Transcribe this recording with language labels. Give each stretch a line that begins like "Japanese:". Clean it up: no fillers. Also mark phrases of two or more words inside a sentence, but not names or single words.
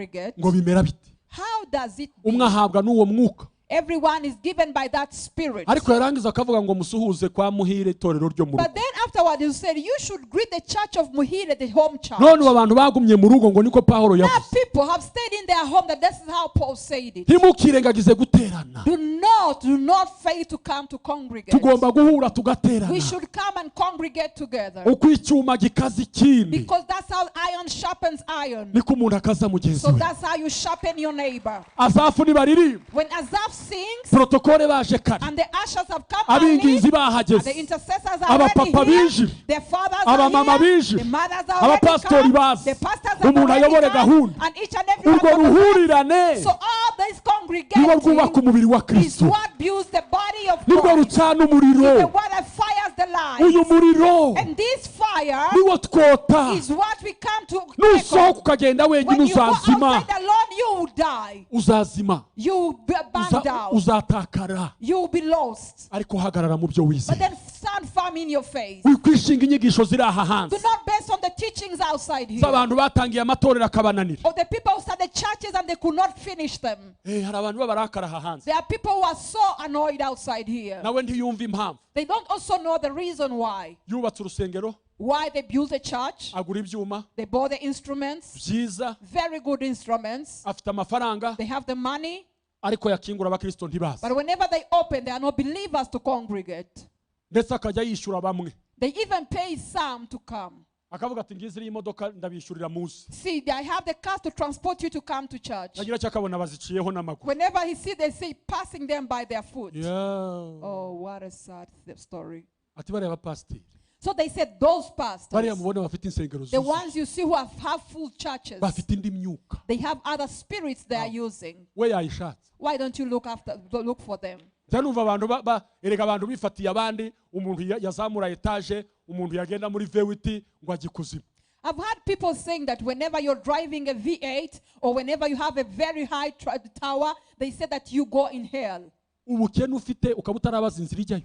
Kinyarwanda: ngo bimera bite.
English: how does it be?
Kinyarwanda: umwe ahabwa n'uwo mwuka
English: Everyone is given by that spirit.
Kinyarwanda: ariko yarangiza akavuga ngo musuhuze kwa Muhire itorero ryo mu rugo.
English: But then afterward you said you should greet the church of Muhire, the home church.
Kinyarwanda: None abantu bagumye mu rugo ngo niko Pawulo
English: Now
Kinyarwanda: yavuze.
English: people have stayed in their home, that this is how Paul said it.
Kinyarwanda: Ntimukirengagize guterana.
English: Do not fail to come to congregate.
Kinyarwanda: Tugomba guhura tugaterana.
English: We should come and congregate together.
Kinyarwanda: Uko icyuma gikaza ikindi.
English: Because that's how iron sharpens iron.
Kinyarwanda: Niko umuntu akaza mugenzi
English: So we. that's how you sharpen your neighbor.
Kinyarwanda: Asafu nibaririmba.
English: When Asaph sings,
Kinyarwanda: Protokole baje kare.
English: and the ushers have come
Kinyarwanda: Abinginzi
English: early,
Kinyarwanda: bahageze.
English: and the intercessors are already
Kinyarwanda: Abapapa
English: here,
Kinyarwanda: bije.
English: the fathers
Kinyarwanda: Abamama
English: are here,
Kinyarwanda: bije.
English: the mothers are already
Kinyarwanda: Abapastori
English: come,
Kinyarwanda: bazi.
English: the pastors are
Kinyarwanda: Umuntu
English: already
Kinyarwanda: ayobore
English: come,
Kinyarwanda: gahunda.
English: and each and every
Kinyarwanda: Urwo
English: one of them.
Kinyarwanda: ruhurirane
English: So all this
Kinyarwanda: niwo
English: congregating
Kinyarwanda: rwubaka umubiri wa
English: is
Kinyarwanda: Kristo.
English: what builds the body of
Kinyarwanda: Nibwo
English: Christ.
Kinyarwanda: rucana
English: It's the
Kinyarwanda: umuriro.
English: one that fires the light.
Kinyarwanda: Uyu muriro
English: And this fire
Kinyarwanda: niwo twota.
English: is what we come to
Kinyarwanda: Nusohoka ukagenda wenyine
English: when you go
Kinyarwanda: uzazima.
English: outside alone, you will die.
Kinyarwanda: Uzazima.
English: You will be burned out.
Kinyarwanda: Uzatakara.
English: You will be lost.
Kinyarwanda: Ariko hagarara mu byo
English: But
Kinyarwanda: wizeye.
English: then stand firm in your faith.
Kinyarwanda: Wikwishinga inyigisho ziri aha hanze.
English: Do not base on the teachings outside here.
Kinyarwanda: Z'abantu batangiye amatorero akabananira.
English: Of the people who started churches and they could not finish them.
Kinyarwanda: Hari abantu babarakara aha hanze.
English: There are people who are so annoyed outside here.
Kinyarwanda: Nawe ntiyumva impamvu.
English: They don't also know the reason why.
Kinyarwanda: Yubatse urusengero.
English: Why they built a church.
Kinyarwanda: Agura ibyuma.
English: They bought the instruments.
Kinyarwanda: Byiza.
English: Very good instruments.
Kinyarwanda: Afite amafaranga.
English: They have the money.
Kinyarwanda: Ariko yakingura abakristo ntibazi.
English: But whenever they open, there are no believers to congregate.
Kinyarwanda: Ndetse akajya yishyura bamwe.
English: They even pay some to come.
Kinyarwanda: Akavuga ati ngize iyi modoka ndabishyurira muzi.
English: See, I have the cars to transport you to come to church.
Kinyarwanda: Nagira cyakabona baziciyeho n'amaguru.
English: Whenever he see, they say passing them by their foot. Yeah. Oh, what a sad story.
Kinyarwanda: Ati bariya bapasiteri.
English: So they said those pastors,
Kinyarwanda: Bariya mubona bafite insengero
English: the
Kinyarwanda: zuzuye.
English: ones you see who have full churches,
Kinyarwanda: Bafite indi myuka.
English: they have other spirits they are using.
Kinyarwanda: We yayishatse.
English: Why don't you look for them?
Kinyarwanda: Numva abantu erega abantu bifatiye abandi umuntu yazamura etage umuntu yagenda muri V8 ngo agikuzimu.
English: I've heard people saying that whenever you're driving a V8 or whenever you have a very high tower, they say that you go in hell.
Kinyarwanda: Ubukene ufite ukaba utarabaza inzira ijyayo.